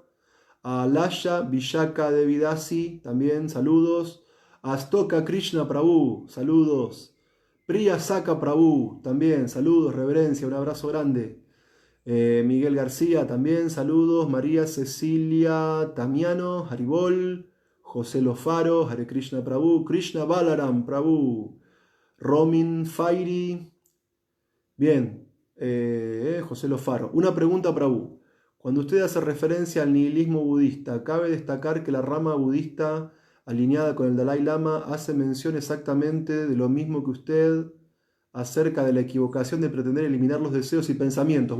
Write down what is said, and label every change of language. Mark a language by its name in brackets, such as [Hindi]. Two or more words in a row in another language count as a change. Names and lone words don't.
[Spanish] A Laya Villaka Devidasi, también saludos. A Astoka Krishna Prabhu, saludos. Priya Saka Prabhu, también saludos, reverencia, un abrazo grande. Miguel García también, saludos. María Cecilia Tamiano, Haribol. José Lofaro, [Sanskrit] हरे कृष्ण [Spanish] Prabhu. Krishna Balaram Prabhu. Romin Fairi. Bien, José Lofaro. Una pregunta, Prabhu. Cuando usted hace referencia al nihilismo budista, cabe destacar que la rama budista alineada con el Dalai Lama hace mención exactamente de lo mismo que usted acerca de la equivocación de pretender eliminar los deseos y pensamientos.